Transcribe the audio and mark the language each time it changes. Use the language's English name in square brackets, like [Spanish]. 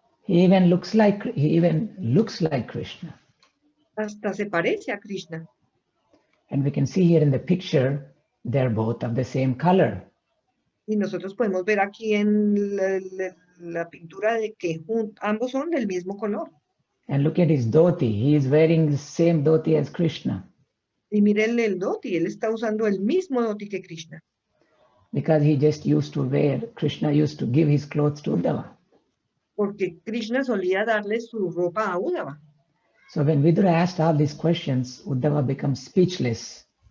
[English] He even looks like Krishna. [Spanish] Hasta se parece a Krishna. [English] And we can see here in the picture, they're both of the same color. [Spanish] Y nosotros podemos ver aquí en la pintura de que ambos son del mismo color. [English] And look at his dhoti. He is wearing the same dhoti as Krishna. [Spanish] Y miren el dhoti, él está usando el mismo dhoti que Krishna. [English] Because he just used to wear, Krishna used to give his clothes to Uddhava. [Spanish] Porque Krishna solía darle su ropa a Uddhava. [English] So when Vidura asked all these questions, Uddhava becomes speechless.